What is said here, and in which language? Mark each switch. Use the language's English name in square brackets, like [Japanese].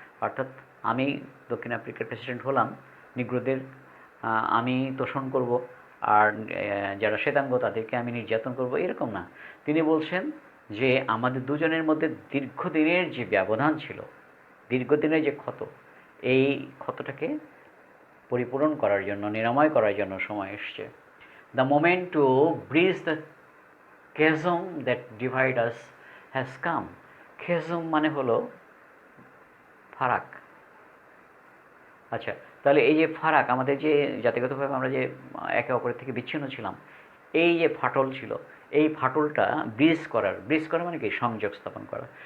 [Bangla] অর্থাৎ আমি দক্ষিণ আফ্রিকার প্রেসিডেন্ট হলাম, নিগ্রোদের আমি তোষণ করব, আর যারা শ্বেতাঙ্গ তাদেরকে আমি নির্যাতন করব, এরকম না। তিনি বলছেন যে আমাদের দুজনের মধ্যে দীর্ঘদিনের যে ব্যবধান ছিল, দীর্ঘদিনের যে ক্ষত, এই ক্ষতটাকে পরিপূরণ করার জন্য, নিরাময় করার জন্য সময় এসছে। [English] The moment to bridge the chasm that divide us has come. [Bangla] chasm মানে হলো ফারাক। আচ্ছা, তাহলে এই যে ফারাক, আমাদের যে জাতিগতভাবে আমরা যে একে অপরের থেকে বিচ্ছিন্ন ছিলাম, এই যে ফাটল ছিল, এই ফাটলটা ব্রিজ করা মানে কি সংযোগ স্থাপন করা।